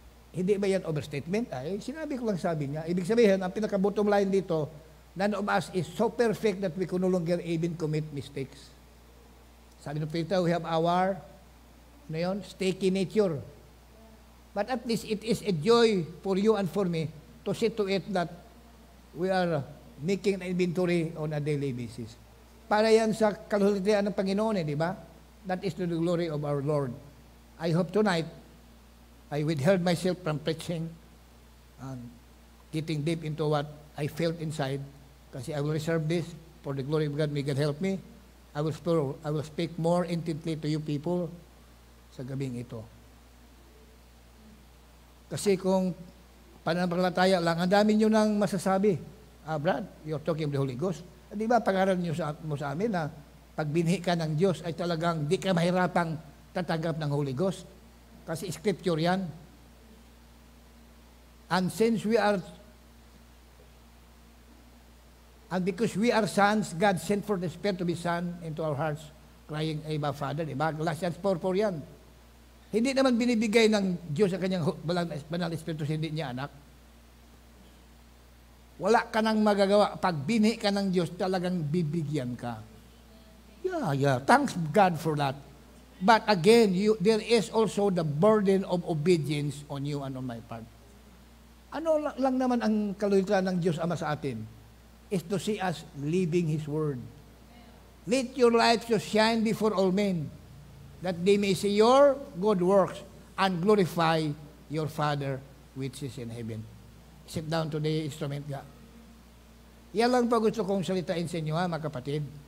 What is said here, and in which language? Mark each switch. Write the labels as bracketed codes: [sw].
[tl] Hindi ba yan overstatement? Ay, sinabi ko lang, sabi niya. Ibig sabihin, ang pinaka-bottom line dito, [en] none of us is so perfect that we can no longer even commit mistakes. [tl] Sabi ng [en] Peter, we have our sticky nature. But at least it is a joy for you and for me to see to it that we are making an inventory on a daily basis. [tl] Para yan sa kaluhatian ng Panginoon, di ba? [en] That is to the glory of our Lord. I hope tonight, I withheld myself from preaching and getting deep into what I felt inside, [tl] kasi [en] I will reserve this for the glory of God. May God help me. I will speak more intently to you people [tl] sa gabing ito. Kasi kung pananampalataya lang, ang dami nyo nang masasabi. [en] Brad, you're talking of the Holy Ghost. [tl] Di ba, pangaral nyo mo sa amin na pag binhi ka ng Diyos ay talagang di ka mahirapang tatanggap ng Holy Ghost. Kasi scripture yan. [en] And since we are, and because we are sons, God sent for the Spirit to be Son into our hearts, crying, Abba, Father. [tl] Diba? Galatians 4:4 yan. Hindi naman binibigay ng Diyos sa kanyang banal Espiritu, hindi niya anak. Wala ka nang magagawa. Pag binhi ka ng Diyos, talagang bibigyan ka. [en] Yeah. Thanks God for that. But again, there is also the burden of obedience on you and on my part. [tl] Ano lang naman ang kalooban ng Diyos Ama sa atin? [en] Is to see us living His Word. Let your light so shine before all men, that they may see your good works and glorify your Father which is in heaven. Sit down to the instrument nga. [tl] Yan lang pa gusto kong salitain sa inyo, mga kapatid.